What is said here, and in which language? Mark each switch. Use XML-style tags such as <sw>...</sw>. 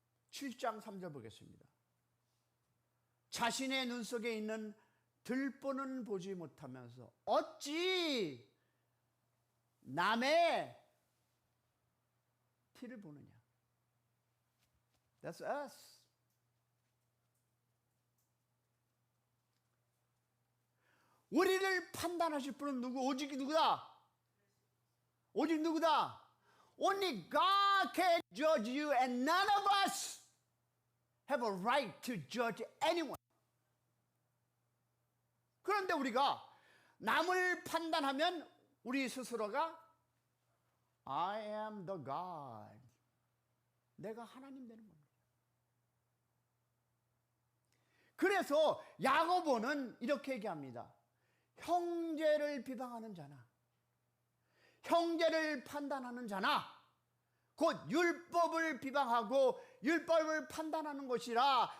<ko>7장 3절 보겠습니다. 자신의 눈 속에 있는 들보는 보지 못하면서 어찌 남의 티를 보느냐.</ko> <en>That's us.</en> <ko>우리를 판단하실 분은 누구? 오직 누구다? 오직 누구다?</ko> <en>Only God can judge you and none of us have a right to judge anyone.</en> <ko>그런데 우리가 남을 판단하면 우리 스스로가</ko> <en>I am the God.</en> <ko>내가 하나님 되는 겁니다. 그래서 야고보는 이렇게 얘기합니다. 형제를 비방하는 자나 형제를 판단하는 자나 곧 율법을 비방하고 율법을 판단하는 것이라.</ko>